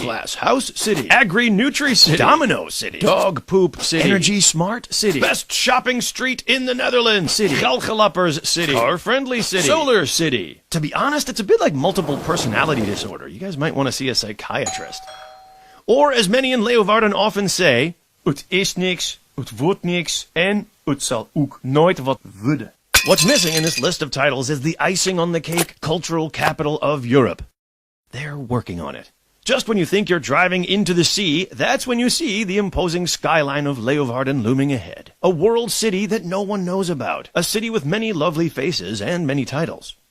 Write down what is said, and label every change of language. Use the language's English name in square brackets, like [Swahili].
[English] Glass house city. Agri-Nutri city. Domino city. Dog poop city. Energy smart city. Best shopping street in the Netherlands city. Galgalappers city. Car-friendly city. Solar city. To be honest, it's a bit like multiple personality disorder. You guys might want to see a psychiatrist. Or, as many in Leeuwarden often say, [Dutch] het is niks, het wordt niks, en het zal ook nooit wat worden. [English] What's missing in this list of titles is the icing on the cake cultural capital of Europe. They're working on it. Just when you think you're driving into the sea, that's when you see the imposing skyline of Leeuwarden looming ahead. A world city that no one knows about. A city with many lovely faces and many titles.